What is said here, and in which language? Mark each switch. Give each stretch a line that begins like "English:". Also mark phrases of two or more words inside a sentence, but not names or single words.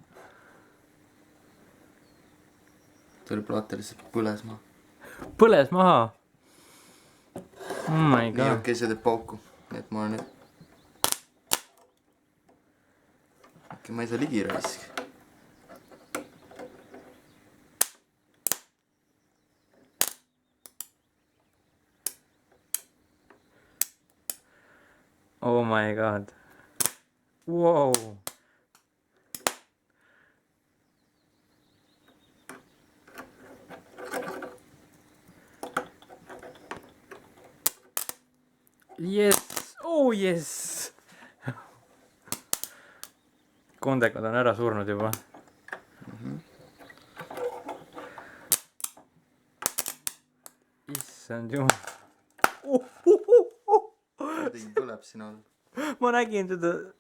Estonian: Tuli plaate lihtsalt põles maha. Põles maha.
English: Oh my
Estonian: Nii
English: god.
Estonian: okei, see teeb pauku. Nii et ma olen nüüd... Okei, ma ei saa ligi raisk.
English: Oh my god. Wow. Yes. Oh yes.
Estonian: Kondekad on ära surnud juba. Issand jumal. Kuidagi põleb siin all. Ma nägin seda.